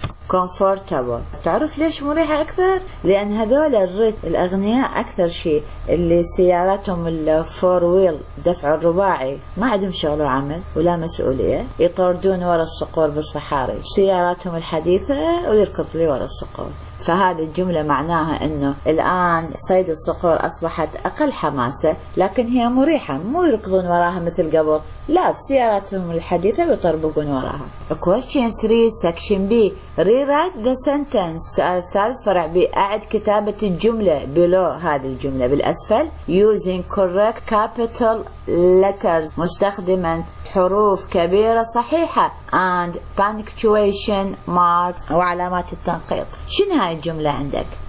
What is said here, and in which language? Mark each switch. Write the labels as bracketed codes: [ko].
[ar] comfortable تعرف ليش مريحة أكثر؟ لأن هذول الأغنياء أكثر شيء اللي سياراتهم الفور ويل دفع الرباعي ما عندهم شغل وعمل ولا مسؤولية يطردون ورا الصقور بالصحاري. سياراتهم الحديثة ويركض لي ورا الصقور. فهذه الجملة معناها انه الان صيد الصقور اصبحت اقل حماسة لكن هي مريحة مو يركضون وراها مثل قبل لا بسياراتهم الحديثة ويطربقون وراها. [en] question 3 section B rewrite the sentence. [ar] سؤال الثالث فرع B اعد كتابة الجملة below هذه الجملة بالاسفل [en] using correct capital letters [ar] مستخدما حروف كبيرة صحيحة [en] and punctuation marks [ar] وعلامات التنقيط. شنو هاي الجملة عندك؟